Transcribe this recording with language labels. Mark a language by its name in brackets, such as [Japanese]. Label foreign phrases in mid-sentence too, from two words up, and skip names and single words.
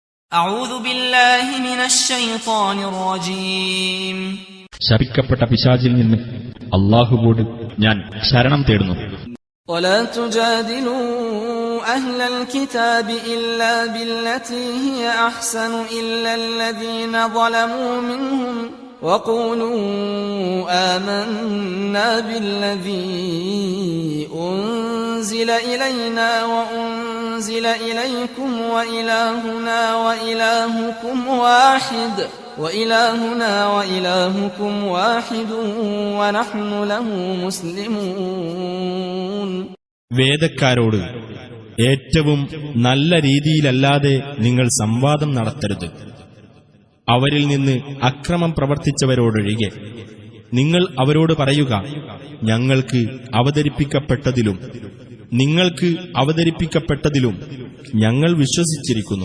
[Arabic] أعوذ بالله من الشيطان الرجيم [Malayalam] ശപിക്കപ്പെട്ട പിശാചിൽ നിന്ന് അല്ലാഹുവോട് ഞാൻ ശരണം തേടുന്നു. [Arabic] ولا تجادلوا أهل الكتاب إلا بالتي هي أحسن إلا الذين ظلموا منهم وقولوا آمنا بالذي أنزل إلينا وأنزل إليكم وإلهنا وإلهكم واحد ونحن له مسلمون. [Malayalam] വേദക്കാരോട് ഏറ്റവും നല്ല രീതിയിലല്ലാതെ നിങ്ങൾ സംവാദം നടത്തരുത്. അവരിൽ നിന്ന് അക്രമം പ്രവർത്തിച്ചവരോടൊഴികെ നിങ്ങൾ അവരോട് പറയുക, ഞങ്ങൾക്ക് അവതരിപ്പിക്കപ്പെട്ടതിലും ഞങ്ങൾ വിശ്വസിച്ചിരിക്കുന്നു.